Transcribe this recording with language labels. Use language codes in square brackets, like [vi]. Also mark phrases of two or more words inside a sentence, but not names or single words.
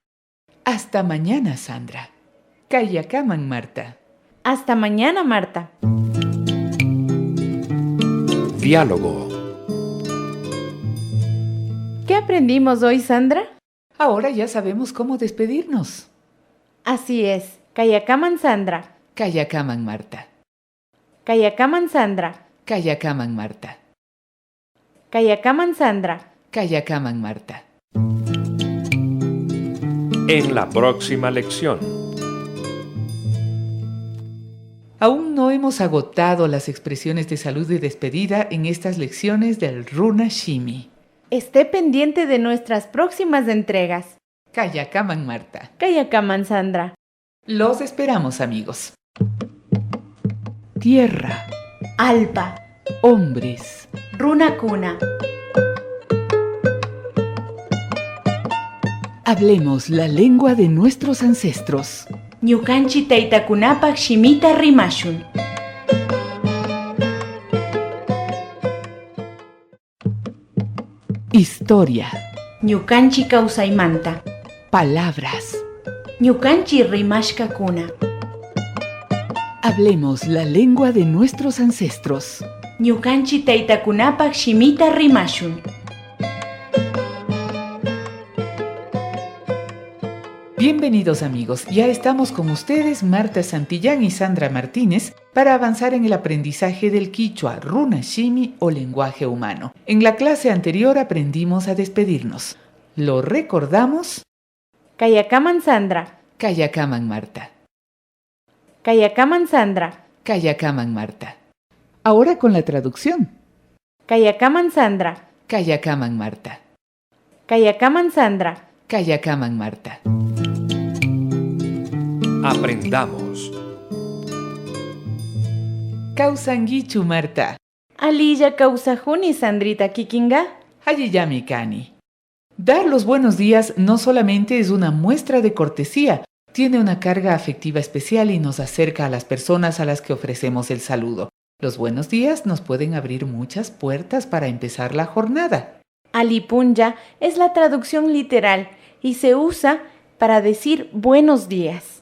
[es] Hasta mañana, Sandra. Kayakaman, Marta. Hasta mañana, Marta. Diálogo. ¿Qué aprendimos hoy, Sandra? Ahora ya sabemos cómo despedirnos. Así es. [qu] Kayakaman, Sandra. Kayakaman, Marta. Kayakaman, Sandra. Kayakaman, Marta. Kayakaman, Sandra. Kayakaman, Marta. [es] En la próxima lección. Aún no hemos agotado las expresiones de salud y despedida en estas lecciones del Runa Shimi. Esté pendiente de nuestras próximas entregas. [qu] Kayakaman, Marta. Kayakaman, Sandra. [es] Los esperamos, amigos. Tierra, [qu] Alpa. [es] hombres, [qu] Runakuna. [es] hablemos la lengua de nuestros ancestros. [qu] Ñukanchi taytakunapak shimita rimashun. [es] Historia, [qu] Ñukanchi kawsaymanta. [es] palabras. [qu] Ñukanchi rimashkakuna. [es] Hablemos la lengua de nuestros ancestros. [qu] Ñukanchi taytakunapak shimita rimashun. [es] Bienvenidos, amigos, ya estamos con ustedes, Marta Santillán y Sandra Martínez, para avanzar en el aprendizaje del quichua, Runa Shimi o lenguaje humano. En la clase anterior aprendimos a despedirnos. ¿Lo recordamos? [qu] Kayakaman, Sandra. Kayakaman, Marta. Kayakaman, Sandra. Kayakaman, Marta. [es] Ahora con la traducción. [qu] Kayakaman, Sandra. Kayakaman, Marta. Kayakaman, Sandra. Kayakaman, Marta. [es] Aprendamos. [qu] Kausangichu, Marta. Aliya kausajuni, Sandrita kikinga. Hayiyami Kani. [es] Dar los buenos días no solamente es una muestra de cortesía, tiene una carga afectiva especial y nos acerca a las personas a las que ofrecemos el saludo. Los buenos días nos pueden abrir muchas puertas para empezar la jornada. Alipunya es la traducción literal y se usa para decir buenos días.